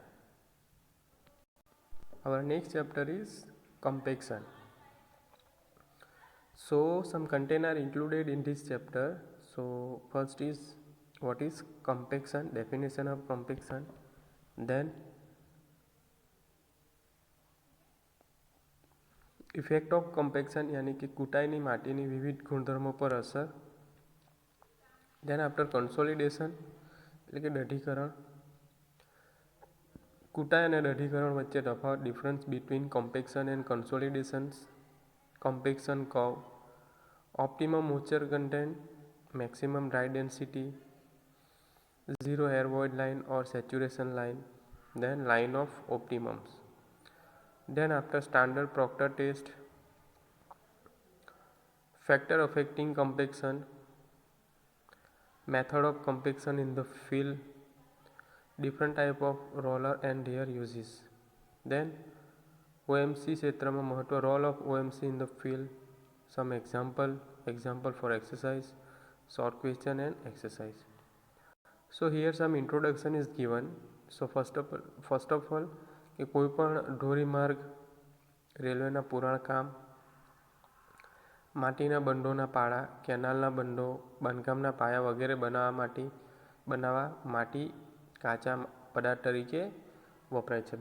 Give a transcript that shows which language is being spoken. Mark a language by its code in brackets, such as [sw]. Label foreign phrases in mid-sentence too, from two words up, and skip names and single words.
[en] Our next chapter is compaction. So some content are included in this chapter. So first is what is compaction, definition of compaction, then effect of compaction [gu] યાની કે કૂટાઈની માટીની વિવિધ ગુણધર્મો પર અસર. [en] then after consolidation [gu] એટલે કે દઢીકરણ. કૂટાઈ અને દઢીકરણ વચ્ચે તફાવત, [en] difference between compaction and consolidations, compaction curve, optimum moisture content, maximum dry density, zero air void line or saturation line, then line of optimums. Then after standard Proctor test, factor affecting compaction, method of compaction in the field, different type of roller and their uses. [gu] Then OMC ક્ષેત્રમાં મહત્વ, [en] role of OMC in the field, some example for exercise, short question and exercise. So here some introduction is given. So first of all [gu] કે કોઈપણ ધોરીમાર્ગ, રેલવેના પુરાણ કામ, માટીના બંધોના પાળા, કેનાલના બંધો, બાંધકામના પાયા વગેરે બનાવવા માટી કાચા પદાર્થ તરીકે વપરાય છે.